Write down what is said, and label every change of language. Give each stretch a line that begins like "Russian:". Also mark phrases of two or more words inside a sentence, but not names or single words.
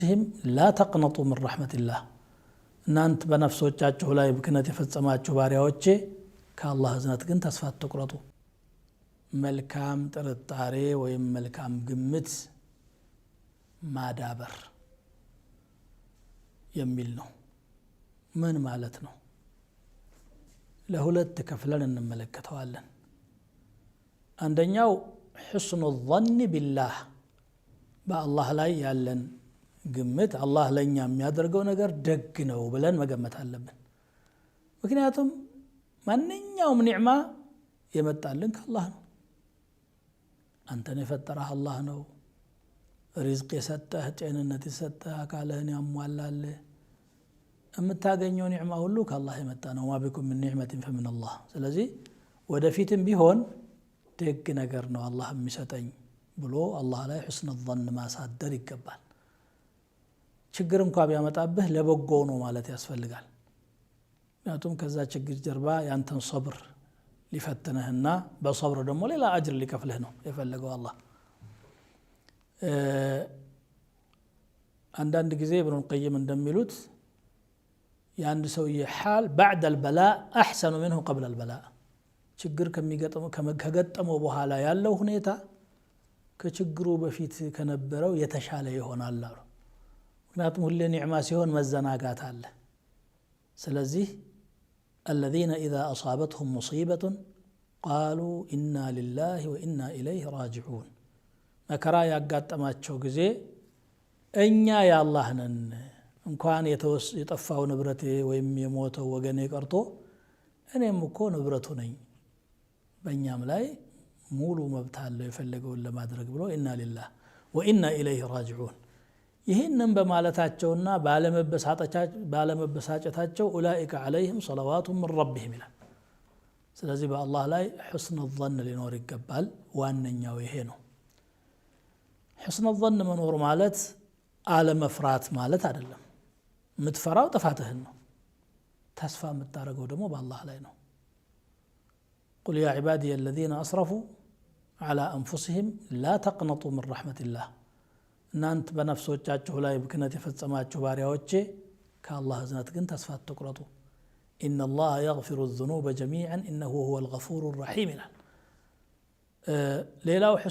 Arabic: لا تقنطوا من رحمة الله
Amharic: እናንተ በነፍሶቻችሁ ላይ ብክነት የፈጸማችሁ ባሪያዎቼ ከአላህ እዝነት ግን ተስፋ አትቁረጡ መልካም ጥርጣሬ ወይም መልካም ግምት ማዳበር የሚል ነው ምን ማለት ነው ለሁለት ከፍለን እንመለከተዋለን አንደኛው
Arabic: حسن الظن بالله
Amharic: በአላህ ላይ ያለን ግምት አላህ ለኛ የሚያደርገው ነገር ደግ ነው ብለን መገመት አለብን ምክንያቱም ማንኛውም ኒዕማ የመጣልን ከአላህ ነው አንተን የፈጠረህ አላህ ነው ሪዝቅ የሰጠህ ጤንነት የሰጠህ አካልህን ያሟላል የምታገኘው ኒዕማ ሁሉ ከአላህ የመጣ ነው
Arabic: وما بكم من نعمة فمن الله
Amharic: ስለዚህ ወደፊትም ቢሆን ደግ ነገር ነው አላህ የሚሰጠኝ ብሎ አላህ ላይ
Arabic: حسن الظن
Amharic: ማሳደር ይገባል ችግር እንኳን ቢያመጣብህ ለበጎው ነው ማለት ያስፈልጋል ምክንያቱም ከዛ ችግር ጀርባ ያንተን ሶብር ሊፈትነህና በሶብር ደግሞ ሌላ አጅር ሊከፍልህ ነው የፈለገው አላህ አንዳንድ ጊዜ ኢብኑ القيم እንደሚሉት ያንድ ሰውዬ
Arabic: حال بعد البلاء احسن منه قبل البلاء
Amharic: ችግር ከገጠመው በኋላ ያለው ሁኔታ ከችግሩ በፊት ከነበረው የተሻለ ይሆናል አሉ ምክንያቱም ሁሌ ኒዕማ ሲሆን መዘናጋት አለ ስለዚህ
Arabic: الذين إذا أصابتهم مصيبة قالوا إنا لله وإنا إليه راجعون
Amharic: መከራ ያጋጠማቸው ጊዜ እኛ ያላህ ነን እንኳን የጠፋው ንብረቴ ወይም የሞተው ወገኔ ቀርቶ እኔም እኮ ንብረቱ ነኝ በእኛም ላይ ሙሉ መብት አለው የፈለገውን ለማድረግ ብሎ
Arabic: إنا لله وإنا إليه راجعون
Amharic: ይህንን በማለታቸውና ባለመበሳጨታቸው
Arabic: أولئك عليهم صلوات من ربهم
Amharic: ይላል ስለዚህ በአላህ ላይ
Arabic: حسن الظن
Amharic: ሊኖር ይገባል ዋነኛው ይሄ ነው
Arabic: حسن الظن
Amharic: መኖር ማለት አለመፍራት ማለት አይደለም የምትፈራው ጥፋትህን ነው ተስፋ የምታደርገው ደግሞ በአላህ ላይ ነው
Arabic: قل يا عبادي الذين أسرفوا على أنفسهم لا تقنطوا من رحمة الله
Amharic: እናንተ በነፍሶቻችሁ ላይ ብክነት የፈጸማችሁ ባሪያዎቼ ከአላህ እዝነት ግን ተስፋ አትቁረጡ
Arabic: إن الله يغفر الذنوب جميعا إنه هو الغفور الرحيم ሌላው